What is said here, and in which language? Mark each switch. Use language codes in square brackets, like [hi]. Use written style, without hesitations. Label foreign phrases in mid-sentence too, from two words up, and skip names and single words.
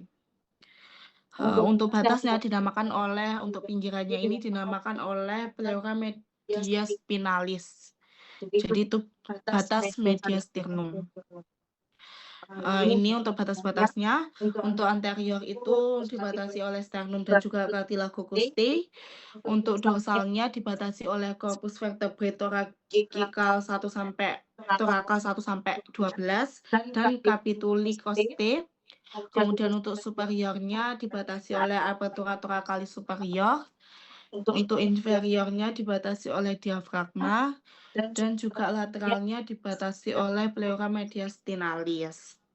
[id] Untuk batasnya untuk pinggirannya ini dinamakan oleh [la] pleura media spinalis. [id] Jadi itu batas mediastinum. Ini untuk batas-batasnya. Untuk anterior itu dibatasi oleh sternum dan juga [la] cartilago crustae. [id] Untuk dorsalnya dibatasi oleh [la] corpus vertebrae thoracical [id] 1 sampai 12 dan [la] capituli crustae. [id] Kemudian untuk superiornya dibatasi oleh [la] apertura thoracalis superior. [id] Untuk inferiornya dibatasi oleh diafragma dan juga lateralnya dibatasi oleh [la] pleura mediastinalis.